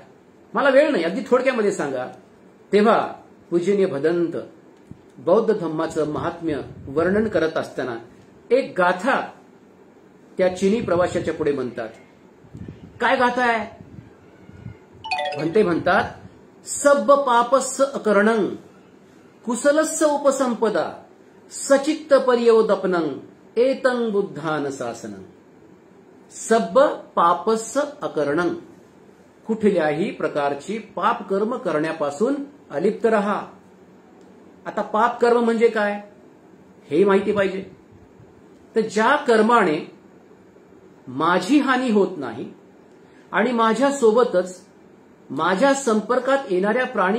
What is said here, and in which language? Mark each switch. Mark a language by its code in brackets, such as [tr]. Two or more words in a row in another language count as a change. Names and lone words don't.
[mr] मला वेळ नाही, अगदी थोडक्यामध्ये सांगा. तेव्हा पूजनीय भदंत बौद्ध धम्माचं महात्म्य वर्णन करत असताना एक गाथा त्या चीनी प्रवाशाच्या पुढे म्हणतात. काय गाथा आहे? भंते म्हणतात, [pi] सब्ब पापस्स अकरणं कुशलस्स उपसंपदा सचित्त पर्योदपनं एतं बुद्धान शासनं. सब्ब पापस्स अकरणं, [mr] कुठल्याही प्रकारची पाप कर्म करण्यापासून अलिप्त रहा. आता पाप कर्म म्हणजे काय हे माहिती पाहिजे. तर ज्या कर्माने माझी हानी होत नाही आणि माझ्या सोबतच माझ्या संपर्कात येणाऱ्या प्राणी